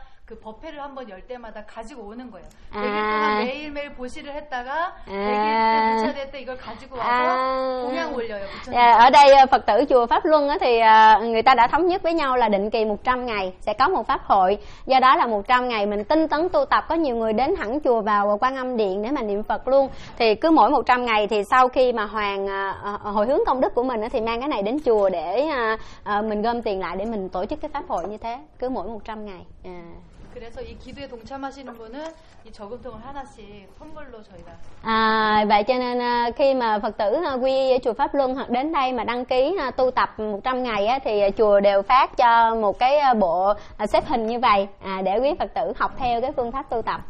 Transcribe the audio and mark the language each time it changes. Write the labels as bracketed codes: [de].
[ko] Cứ 법회를 한번 열 때마다 가지고 오는 거예요. 매일 동안 매일 매일 보시를 했다가 100일 부처 됐다 이걸 가지고 와서 공양 올려요. [vi] Ở đây Phật tử chùa Pháp Luân thì người ta đã thống nhất với nhau là định kỳ 100 ngày sẽ có một pháp hội. Do đó là 100 ngày mình tinh tấn tu tập, có nhiều người đến hẳn chùa vào Quan Âm Điện để mà niệm Phật luôn. Thì cứ mỗi 100 ngày thì sau khi mà hoàn hồi hướng công đức của mình thì mang cái này đến chùa để mình gom tiền lại để mình tổ chức cái pháp hội như thế. Cứ mỗi 100 ngày. [ko] 그래서 이 기도에 동참하시는 분은 이 저금통을 하나씩 선물로 저희가 [vi] vậy cho nên khi mà Phật tử quy y chùa Pháp Luân hoặc đến đây mà đăng ký tu tập 100 ngày thì chùa đều phát cho một cái bộ xếp hình như vậy để quý Phật tử học theo cái phương pháp tu tập.